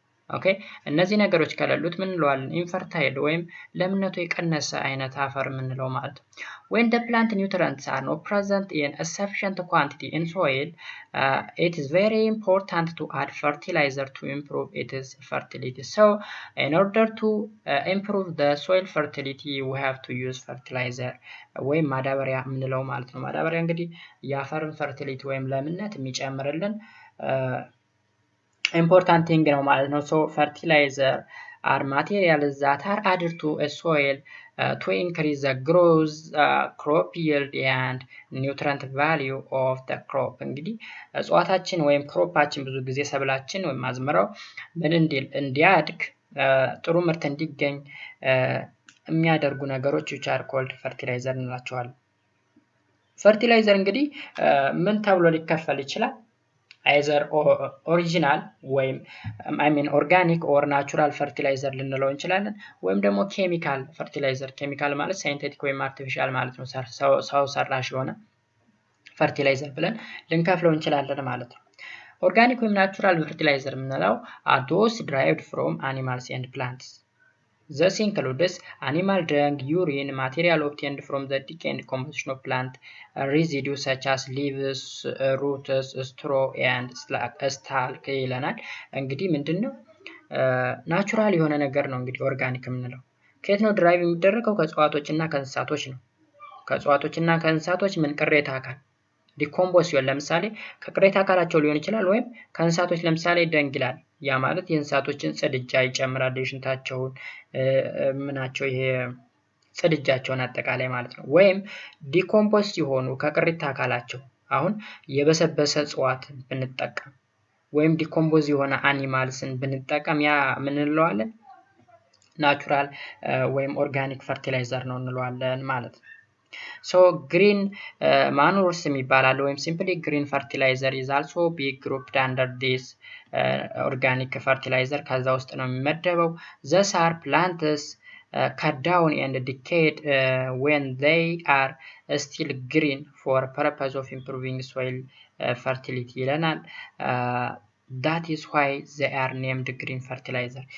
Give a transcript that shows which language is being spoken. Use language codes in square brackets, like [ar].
[am] ኦኬ እነዚህ ነገሮች ከሌሉት ምን እንለዋለን? ኢንፈርታይል ወይም ለምነቱ የቀነሰ አይነት አፈር የምንለው ማለት ነው። [en] when the plant nutrients are not present in a sufficient quantity in soil it is very important to add fertilizer to improve its fertility. so in order to improve the soil fertility we have to use fertilizer [am] ወይም ማዳበሪያ የምንለው ማለት ነው። [en] ማዳበሪያ እንግዲህ የአፈርን ፈርቲሊቲ ወይም ለምነት የሚጨምርልን important thing ነው ማለት ነው። so fertilizer are materials that are added to a soil to increase the growth, crop yield and nutrient value of the crop. [am] እንግዲህ እጽዋታችን ወይም ክሮፓችን ብዙ ጊዜ ሰብላችን ወይም አዝመራው ምን እንዲያድግ ጥሩ ምርት እንዲገኝ የሚያደርጉ ነገሮች [en] which are called fertilizer [am] እንላቸዋለን። fertilizer እንግዲህ ምን ተብሎ ሊከፈል ይችላል? either original ወይም organic or natural fertilizer ልንለው እንችላለን ወይም ደግሞ chemical fertilizer chemical ማለት synthetic ወይም artificial ማለት ነው። ሰው ሰራሽ የሆነ fertilizer ብለን ልንከፍለው እንችላለን ማለት ነው። organic ወይም natural fertilizer የምንለው [en] are those derived from animals and plants. This includes animal dung, urine, material obtained from the decay and composition of plant residues such as leaves, roots, straw and stalk [am] ይለናል። እንግዲህ ምንድነው ናቹራል የሆነ ነገር ነው እንግዲህ ኦርጋኒክ የምንለው። ከየት ነው ድራይቭ የሚደረገው? ከእጽዋቶችና ከእንስሳቶች ነው። ከእጽዋቶችና ከእንስሳቶች ምን ቅሬታ አካል ዲኮምፖዝ ሲሆን ለምሳሌ ከቅሬታ አካላቸው ሊሆን ይችላል ወይም ከእንስሳቶች ለምሳሌ ደንግ ይላል። ያ ማለት የእንስሳቶችን ጽድጃ ይጨምራል የሽንታቸውን ምናቸው ይሄ ጽድጃቸውን አጠቃላይ ማለት ነው። ወይም ዲኮምፖዝ ሲሆኑ ከቅሪታ አካላቸው አሁን የበሰበሰ እጽዋት ብንጠቀም ወይም ዲኮምፖዝ የሆነ አኒማልስን ብንጠቀም ያ ምን እንለዋለን? ናቹራል ወይም ኦርጋኒክ ፈርቲላይዘር ነው እንለዋለን ማለት ነው። [en] so green manures የሚባላል ወይም simply green fertilizer is also be grouped under this organic fertilizer [am] ከዛ ውስጥ ነው የሚመደበው። [en] these are plants cut down and decayed when they are still green for purpose of improving soil fertility [am] ይለናል። [en] that is why they are named green fertilizer.